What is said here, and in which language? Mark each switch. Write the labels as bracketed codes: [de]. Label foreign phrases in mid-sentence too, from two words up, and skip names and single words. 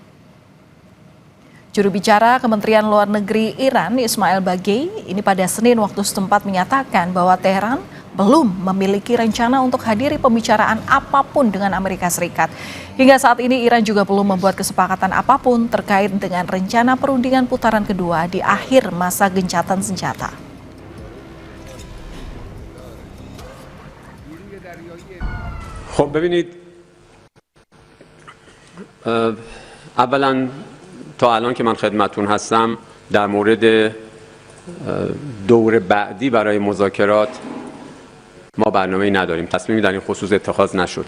[id] Juru bicara Kementerian Luar Negeri Iran, Ismail Bagei, ini pada Senin waktu setempat menyatakan bahwa Teheran belum memiliki rencana untuk hadiri pembicaraan apapun dengan Amerika Serikat. Hingga saat ini Iran juga belum membuat kesepakatan apapun terkait dengan rencana perundingan putaran kedua di akhir masa gencatan senjata. [fa] خب ببینید اولا تا الان که من خدمتتون هستم در مورد دور بعدی برای مذاکرات ما برنامه‌ای نداریم، تصمیمی در این خصوص اتخاذ نشد.